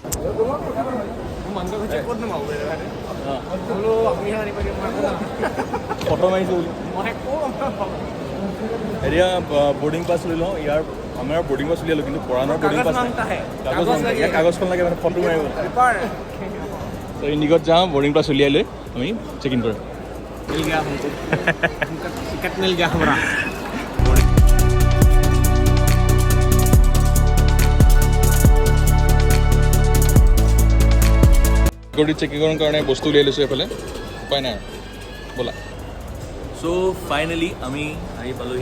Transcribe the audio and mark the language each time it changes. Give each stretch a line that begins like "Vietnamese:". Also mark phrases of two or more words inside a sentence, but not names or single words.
Assamese: ফটো মাৰিছোঁ বুলি এতিয়া
English: boarding pass
Assamese: লৈ লওঁ। আমাৰ
English: boarding pass
Assamese: উলিয়ালোঁ, কিন্তু পৰাণৰ
English: boarding pass
Assamese: কাগজখন লাগে মানে ফটো মাৰিব। ইণ্ডিগত যাওঁ,
English: boarding pass
Assamese: উলিয়াই লৈ আমি
English: check in
Assamese: কৰিম।
Hindi: मिल गया हमको टिकट मिल गया हमारा।
English: security checkingৰ
Assamese: কাৰণে বস্তু উলিয়াই লৈছোঁ এইফালে, উপায় নাই ব'লা।
English: so finally
Assamese: আমি আহি পালোহি।